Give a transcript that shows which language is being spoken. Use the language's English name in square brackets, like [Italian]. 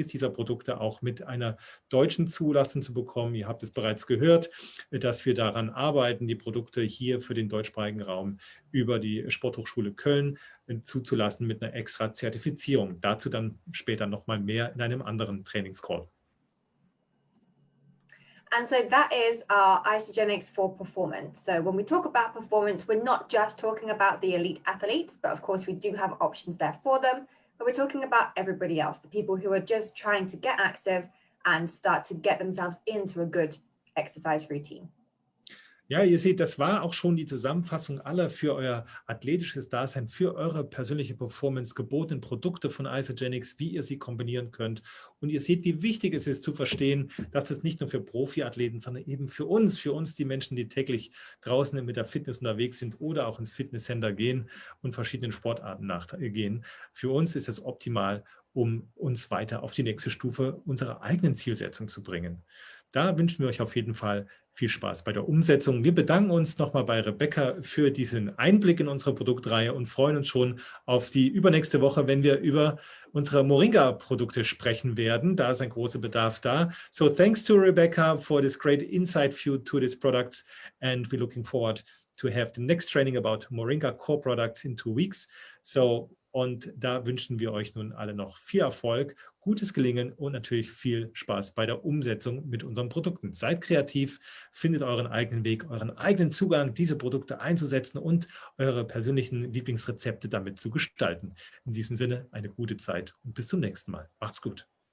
[German] jedes dieser Produkte auch mit einer deutschen Zulassung zu bekommen. Ihr habt es bereits gehört, dass wir daran arbeiten, die Produkte hier für den deutschsprachigen Raum über die Sporthochschule Köln zuzulassen mit einer extra Zertifizierung. Dazu dann später nochmal mehr in einem anderen Trainingscall. [English] And so that is our Isagenix for performance. So when we talk about performance, we're not just talking about the elite athletes, but of course we do have options there for them, but we're talking about everybody else, the people who are just trying to get active and start to get themselves into a good exercise routine. [German] Ja, ihr seht, das war auch schon die Zusammenfassung aller für euer athletisches Dasein, für eure persönliche Performance gebotenen Produkte von Isagenix, wie ihr sie kombinieren könnt. Und ihr seht, wie wichtig es ist zu verstehen, dass es nicht nur für Profiathleten, sondern eben für uns die Menschen, die täglich draußen mit der Fitness unterwegs sind oder auch ins Fitnesscenter gehen und verschiedenen Sportarten nachgehen. Für uns ist es optimal, um uns weiter auf die nächste Stufe unserer eigenen Zielsetzung zu bringen. Da wünschen wir euch auf jeden Fall viel Spaß bei der Umsetzung. Wir bedanken uns nochmal bei Rebecca für diesen Einblick in unsere Produktreihe und freuen uns schon auf die übernächste Woche, wenn wir über unsere Moringa-Produkte sprechen werden. Da ist ein großer Bedarf da. [English] So thanks to Rebecca for this great insight view to these products, and we're looking forward to have the next training about Moringa core products in 2 weeks. [German] Und da wünschen wir euch nun alle noch viel Erfolg, gutes Gelingen und natürlich viel Spaß bei der Umsetzung mit unseren Produkten. Seid kreativ, findet euren eigenen Weg, euren eigenen Zugang, diese Produkte einzusetzen und eure persönlichen Lieblingsrezepte damit zu gestalten. In diesem Sinne eine gute Zeit und bis zum nächsten Mal. Macht's gut.